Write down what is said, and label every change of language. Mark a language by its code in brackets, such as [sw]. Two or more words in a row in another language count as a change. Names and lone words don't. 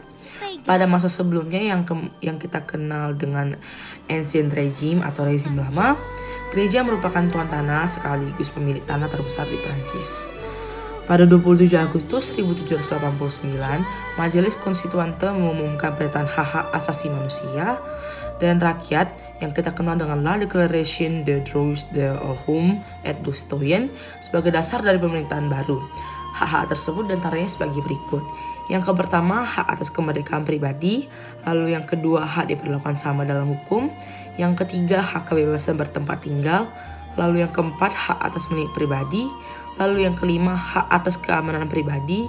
[id] Pada masa sebelumnya yang kita kenal dengan Ancien Regime atau rezim lama, gereja merupakan tuan tanah sekaligus pemilik tanah terbesar di Prancis. Pada 27 Agustus 1789, Majelis Konstituante mengumumkan pernyataan hak-hak asasi manusia dan rakyat yang kita kenal dengan La Déclaration des droits de l'homme et du citoyen sebagai dasar dari pemerintahan baru. Hak-hak tersebut diantaranya sebagai berikut. Yang pertama, hak atas kemerdekaan pribadi. Lalu yang kedua, hak diperlakukan sama dalam hukum. Yang ketiga, hak kebebasan bertempat tinggal. Lalu yang keempat, hak atas milik pribadi. Lalu yang kelima, hak atas keamanan pribadi.